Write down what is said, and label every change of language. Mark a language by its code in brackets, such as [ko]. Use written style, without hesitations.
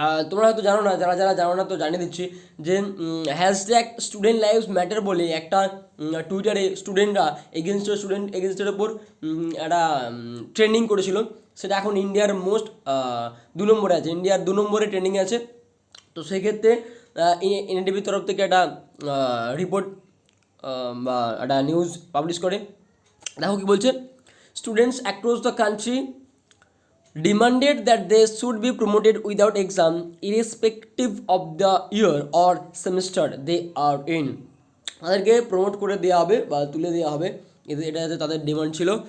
[bn] তোমরা হয়তো জানো না, যারা যারা জানো না তো জানিয়ে দিচ্ছি যে হ্যাশট্যাগ স্টুডেন্ট লাইভস ম্যাটার বলে একটা টুইটারে স্টুডেন্টের ওপর একটা ট্রেন্ডিং করেছিল। সেটা এখন ইন্ডিয়ার মোস্ট 2 নম্বরে আছে, ইন্ডিয়ার 2 নম্বরে ট্রেন্ডিং আছে। তো সেক্ষেত্রে এনডিটিভির তরফ থেকে একটা রিপোর্ট বা একটা নিউজ পাবলিশ করে। দেখো কি বলছে, [en] Students across the country demanded that they should be promoted without exam irrespective of the year or semester they are in। [bn] তাদেরকে প্রমোট করে দেওয়া হবে বা তুলে দেওয়া হবে, এটা যাতে তাদের ডিমান্ড ছিল।